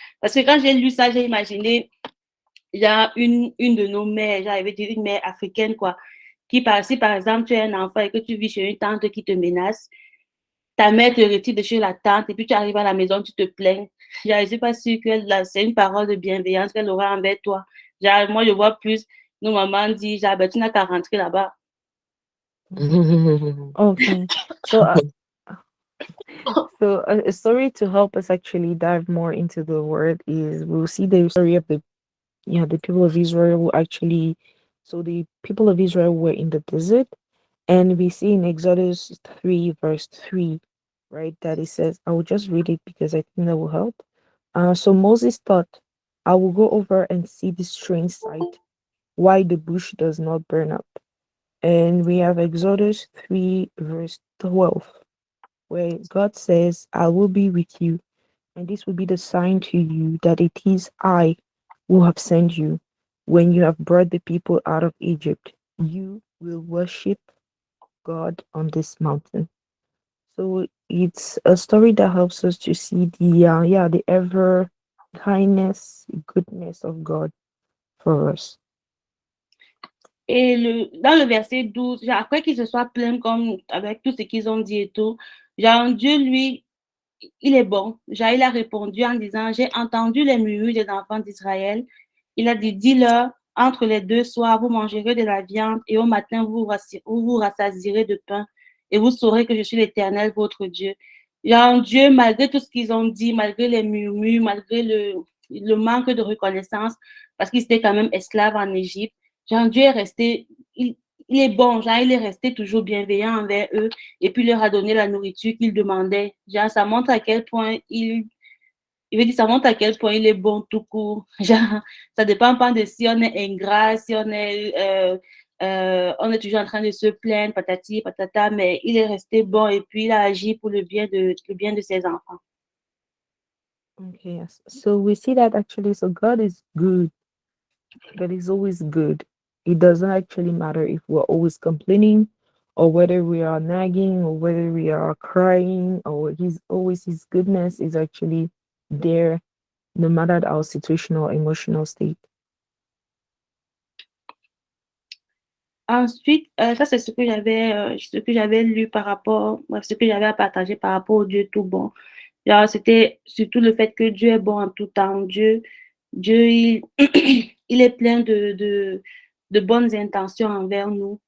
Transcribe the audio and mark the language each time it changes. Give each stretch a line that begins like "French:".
French: Parce que quand j'ai lu ça, j'ai imaginé, il y a une de nos mères, j'avais dit une mère africaine, quoi, si par exemple tu es un enfant et que tu vis chez une tante qui te menace, ta mère te retire de chez la tante et puis tu arrives à la maison, tu te plains. Je ne suis pas sûre que c'est une parole de bienveillance qu'elle aura envers toi. Genre, moi, je vois plus nos mamans disent, genre, ben, tu n'as qu'à rentrer là-bas.
English: Okay. So so a story to help us actually dive more into the word is we'll see the story of the people of Israel who actually so the people of Israel were in the desert. And we see in Exodus 3, verse 3, right, that it says, I will just read it because I think that will help. So Moses thought, I will go over and see this strange sight, why the bush does not burn up. And we have Exodus 3, verse 12, where God says, I will be with you, and this will be the sign to you that it is I who have sent you. When you have brought the people out of Egypt, you will worship God on this mountain. So it's a story that helps us to see the ever kindness, goodness of God for us.
French: Et dans le verset 12, genre, après qu'ils se soient plaints comme avec tout ce qu'ils ont dit et tout, genre, Dieu, lui, il est bon. Genre, il a répondu en disant, j'ai entendu les murmures des enfants d'Israël. Il a dit, dis-leur, entre les deux soirs, vous mangerez de la viande et au matin, vous vous rassasierez de pain et vous saurez que je suis l'Éternel, votre Dieu. Genre, Dieu, malgré tout ce qu'ils ont dit, malgré les murmures, malgré le manque de reconnaissance, parce qu'ils étaient quand même esclaves en Égypte, genre, Dieu est resté, il est bon, genre, il est resté toujours bienveillant envers eux et puis leur a donné la nourriture qu'ils demandaient. Genre, ça montre à quel point il veut dire, ça montre à quel point il est bon tout court. Genre, ça dépend pas de si on est ingrat, si on est toujours en train de se plaindre, patati, patata, mais il est resté bon et puis il a agi pour le bien de ses enfants.
English: Okay, yes. So we see that actually, so God is good. God is always good. It doesn't actually matter if we're always complaining or whether we are nagging or whether we are crying, or his goodness is actually there no matter our situational or emotional state.
French: Ensuite, ça c'est ce que j'avais lu par rapport, bref, ce que j'avais à partager par rapport au Dieu tout bon. Genre, c'était surtout le fait que Dieu est bon en tout temps. Dieu, il est plein de bonnes intentions envers nous.